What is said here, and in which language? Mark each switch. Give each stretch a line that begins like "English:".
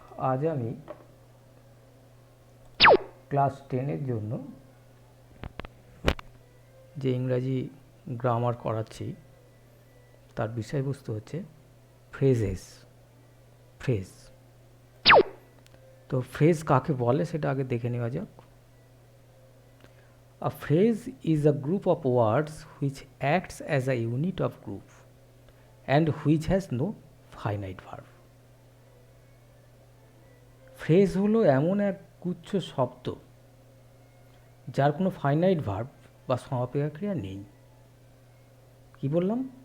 Bangla: আজ আমি ক্লাস 10-এর জন্য যে ইংরাজি গ্রামার করাচ্ছি তার বিষয়বস্তু হচ্ছে ফ্রেজেস। ফ্রেজ, তো ফ্রেজ কাকে বলে সেটা আগে দেখে নেওয়া যাক।
English: A phrase is a group of words which acts as a unit of group and which has no finite verb.
Bangla: Phrase হলো এমন এক গুচ্ছ শব্দ যার কোনো ফাইনাইট ভার্ব বা সমাপিকা ক্রিয়া নেই। কি বললাম?